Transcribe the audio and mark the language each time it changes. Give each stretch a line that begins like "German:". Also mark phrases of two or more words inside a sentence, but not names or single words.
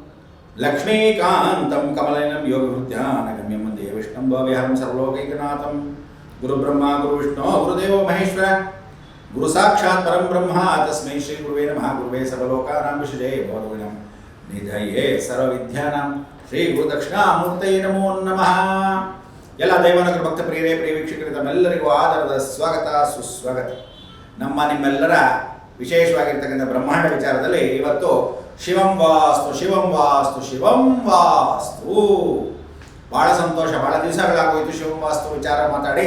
Sanskrit: लक्ष्मीकान्तं कमलनयनं योगहृद्यानगम्यं वन्दे विष्णुं भवविहरं सर्वलोकैकनाथं गुरुब्रह्मा गुरुविष्णु गुरुदेवो महेश्वर गुरुसाक्षात् परं ब्रह्म तस्मै श्रीगुरुवे नमः गुरुवे सर्वलोकानां विषये भवद्गुणं निधये सर्वविद्यानां श्रीगुरुदक्षिणामूर्तये नमो नमः।
Kannada: ಎಲ್ಲ ದೈವಾನುಗ್ರಹ ಭಕ್ತ ಪ್ರಿಯರೇ ಪ್ರಿಯ ವೀಕ್ಷಕರಿಗೆ ತಮ್ಮೆಲ್ಲರಿಗೂ ಆಧಾರದ ಸ್ವಾಗತ ಸುಸ್ವಾಗತ. ನಿಮ್ಮೆಲ್ಲರ ವಿಶೇಷವಾಗಿರ್ತಕ್ಕಂಥ ಬ್ರಹ್ಮಾಂಡ ವಿಚಾರದಲ್ಲಿ ಇವತ್ತು ಶಿವಂ ವಾಸ್ತು ಶಿವಂ ವಾಸ್ತು ಶಿವಂ ವಾಸ್ತು. ಬಹಳ ಸಂತೋಷ, ಬಹಳ ದಿವಸಗಳಾಗೋಯ್ತು ಶಿವಂ ವಾಸ್ತು ವಿಚಾರ ಮಾತಾಡಿ.